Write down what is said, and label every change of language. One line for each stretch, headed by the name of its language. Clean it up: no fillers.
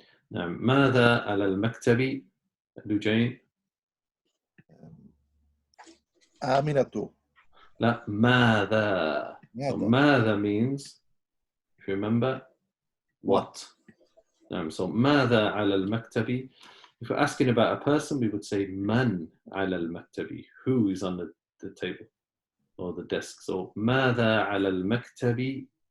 Arabic: نعم. ماذا على المكتب? Eugene. آمنة. لا, ماذا.
English: So ماذا means, if you remember, what.
Arabic: So ماذا على المكتب.
English: If we're asking about a person, we would say من على المكتب, who is on the table or the desk.
Arabic: So ماذا على المكتب.